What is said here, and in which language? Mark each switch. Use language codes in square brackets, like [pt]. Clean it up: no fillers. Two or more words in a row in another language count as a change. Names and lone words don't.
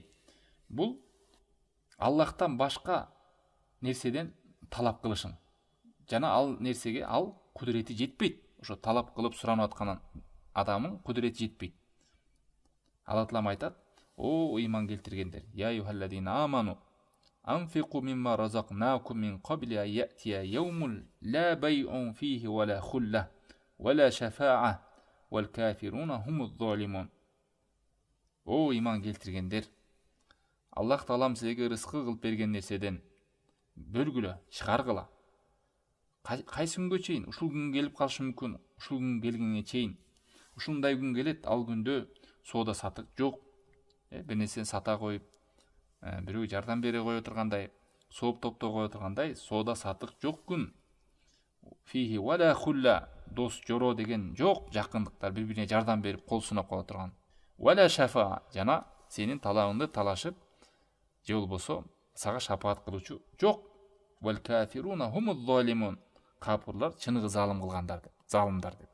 [ky] Бұл Аллахтан башка нерседен талап кылышың. Жана ал нерсеге ал кудурети жетпейт. Ошо талап кылып суранып аткан адамын кудурети жетпейт. Алла Таалам айтат: "О ыйман келтиргендер, [ar] يا أيها الذين آمنوا أنفقوا مما رزقناكم من قبل أن يأتي يوم لا بيع فيه ولا خلة ولا شفاعة والكافرون هم الظالمون." [ky] О ыйман келтиргендер, Аллах Таалам силерге рызкы кылып берген нерседен бөлгүлө, чыгаргыла. Кайсы күнгө чейин? Ушул күн келип калышы мүмкүн. Ушул күн келгенге чейин. Ушундай күн келет, ал күндө соода сатык жок. Бир нерсени сата коюп, бирөө жардам бере кое тургандай, сооп топто кое тургандай соода сатык жок күн. [ar] فيه ولا خلة, [ky] дос жоро деген жок, жакындыктар бири-бирине жардам берип кол сунап кала турган. [ar] ولا شفاعة, [ky] жана сенин талабыңды талашып, же болбосо сага шапаат кылуучу жок. [ar] والكافرون هم الظالمون, [ky] капырлар чыныгы залым кылгандар деп, залымдар деп.